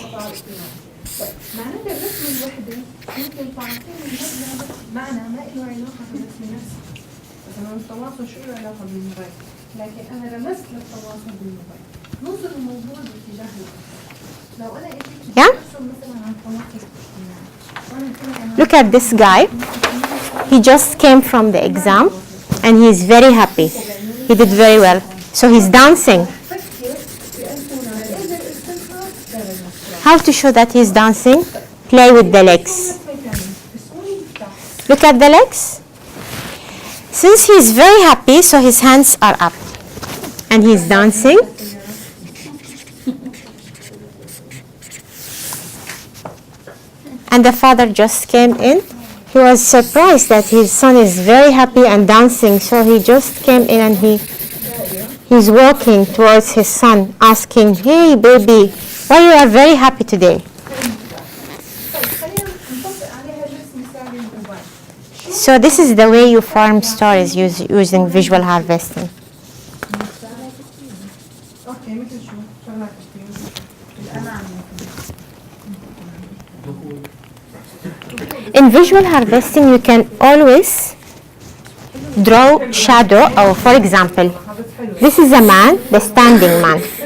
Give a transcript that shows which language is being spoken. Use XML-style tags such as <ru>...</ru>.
<ar>معناتها الرسمة الوحدة ممكن تعطيني معنى ما له علاقة بالرسم نفسه. مثلا التواصل شو له علاقة بالموبايل؟ لكن أنا رمزت للتواصل بالموبايل. نوصل الموضوع باتجاه الآخر. لو أنا إجيت</ar> <en>Yeah?</en> <ar>أرسم مثلا عن التواصل الاجتماعي، وأنا كنت أنا</ar> <en>Look at this guy. He just came from the exam, and he's very happy. He did very well. So he's dancing. How to show that he's dancing? Play with the legs. Look at the legs. Since he's very happy, so his hands are up. And he's dancing. And the father just came in. He was surprised that his son is very happy and dancing, so he just came in and he's walking towards his son, asking, "Hey baby, why you are very happy today?"</en> <ar>خلينا نطبق عليها الرسم مثالي الموبايل.</ar> <en>So this is the way you form stories using visual harvesting.</en> <ar>اوكي مثل شو؟ شغلات كثير. الأمان</ar> <en>In visual harvesting, you can always draw shadow, or for example, this is a man, the standing man.</en>